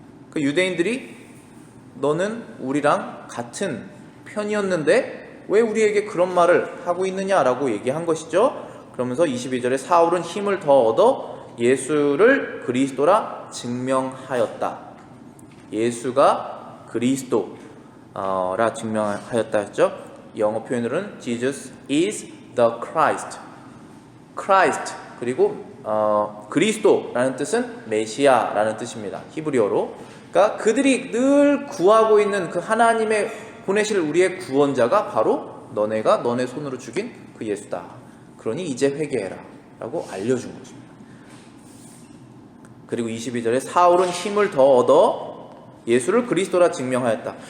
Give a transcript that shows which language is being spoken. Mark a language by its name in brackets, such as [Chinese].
[Korean] 그 유대인들이 너는 우리랑 같은 편이었는데 왜 우리에게 그런 말을 하고 있느냐라고 얘기한 것이죠. 그러면서 22절에 사울은 힘을 더 얻어 예수를 그리스도라 증명하였다. 예수가 그리스도라 증명하였다 했죠. [English] 영어 표현으로는 Jesus is the Christ. [Korean] Christ 그리고 그리스도라는 뜻은 메시아라는 뜻입니다. 히브리어로. 그러니까 그들이 늘 구하고 있는 그 하나님의 보내실 우리의 구원자가 바로 너네가 너네 손으로 죽인 그 예수다. 그러니 이제 회개해라 라고 알려준 것입니다. 그리고 22절에 사울은 힘을 더 얻어 예수를 그리스도라 증명하였다.